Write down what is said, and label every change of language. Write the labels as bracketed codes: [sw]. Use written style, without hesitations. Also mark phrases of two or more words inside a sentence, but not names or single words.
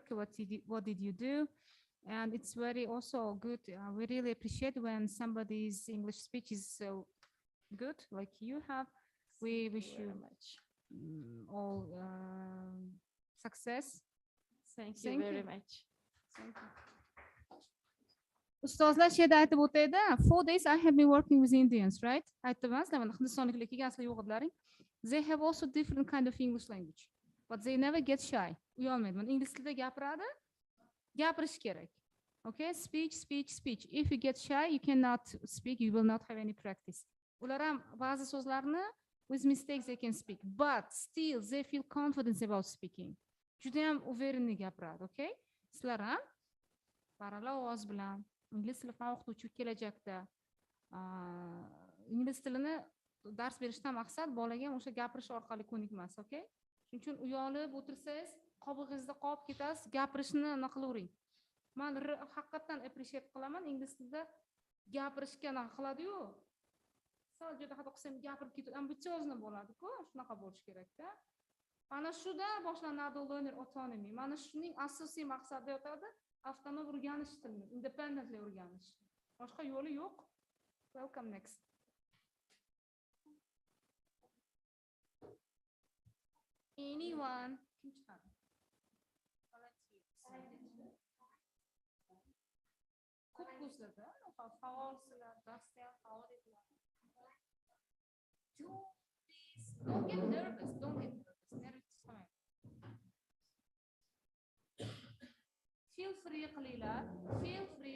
[en] What did you do? And it's very also good. We really appreciate when somebody's English speech is so good, like you have. We wish you all success. Thank you Thank very you. much. [uz] Ustozlar shu yerda aytib o'taydi. [en] 4 days I have been working with Indians, right? [uz] Aytibmizlar, mana hindistonliklar kelgan yo'q edilaring. [en] They have also different kind of English language, but they never get shy. [uz] Uyalmaydi. Mana ingliz tilida gapiradi, gapirish kerak. [en] Okay, speech. If you get shy, you cannot speak. You will not have any practice. [uz] Ular ham ba'zi so'zlarni [en] with mistakes they can speak, but still they feel confidence about speaking. [uz] Juda ham uverenli gapiradi, okay? Sizlar ham baralla ovoz bilan ingliz tili fan o'qituvchi kelajakda ingliz tilini dars berishdan maqsad bolaga o'sha gapirish orqali ko'nikmas, okay? Shuning uchun uyalib o'tirsangiz, qobig'ingizda qolib ketasiz, gapirishni nima qilavering. Men haqiqatan appreciate qilaman, ingliz tilida gapirishga nima qiladi-yu. Sal juda xato qilsam gapirib ketadi, ambitsiozni bo'ladi-ku, shunaqa bo'lish kerak-da. Mana shuda boshlanadi [en] learner autonomy. [uz] Mana shuning asosiy maqsadi yotadi, avtonom o'rganish tilini, independently o'rganish. Boshqa yo'li yo'q. [en] Welcome next. Anyone? [uz] Kim chiqadi? Ko'p ko'zlarda, faolsizlar, darsda ham faol edilar. [en] Don't get nervous. Nervous. Feel free qilinglar. Feel free.